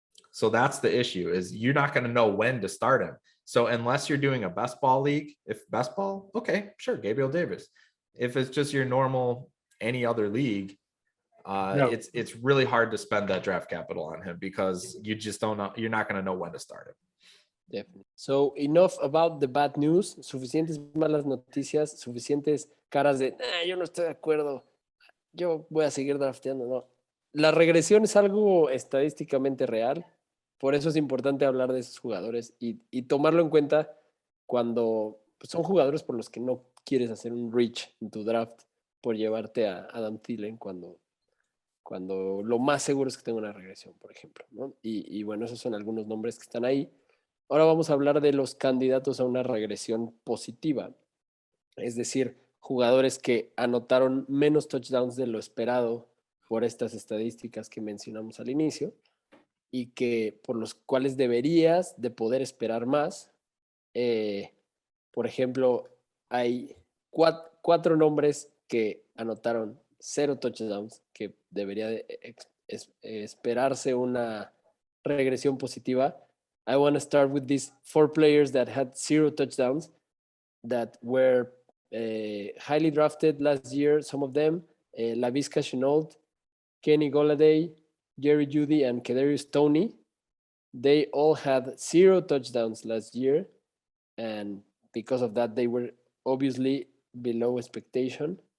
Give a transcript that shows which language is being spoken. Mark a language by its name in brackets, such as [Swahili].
[English] So that's the issue, is you're not going to know when to start him. So unless you're doing a best ball league, if best ball, okay, sure, Gabriel Davis. If it's just your normal, any other league, it's really hard to spend that draft capital on him because you just don't know, you're not going to know when to start him. Definitely. So enough about the bad news. [Spanish] Suficientes malas noticias, suficientes caras de, yo no estoy de acuerdo, yo voy a seguir drafteando. No. La regresión es algo estadísticamente real. Por eso es importante hablar de esos jugadores y tomarlo en cuenta cuando son jugadores por los que no quieres hacer un reach en tu draft por llevarte a Adam Thielen cuando lo más seguro es que tenga una regresión, por ejemplo, ¿no? Y bueno, esos son algunos nombres que están ahí. Ahora vamos a hablar de los candidatos a una regresión positiva, es decir, jugadores que anotaron menos touchdowns de lo esperado por estas estadísticas que mencionamos al inicio y que por los cuales deberías de poder esperar más. Por ejemplo, hay cuatro nombres que anotaron 0 touchdowns, que debería de esperarse una regresión positiva. [English] I want to start with these 4 players that had 0 touchdowns that were highly drafted last year, some of them, Laviska Shenault, Kenny Golladay, Jerry Judy, and Kadarius Toney. They all had 0 touchdowns last year, and because of that, they were obviously below expectation.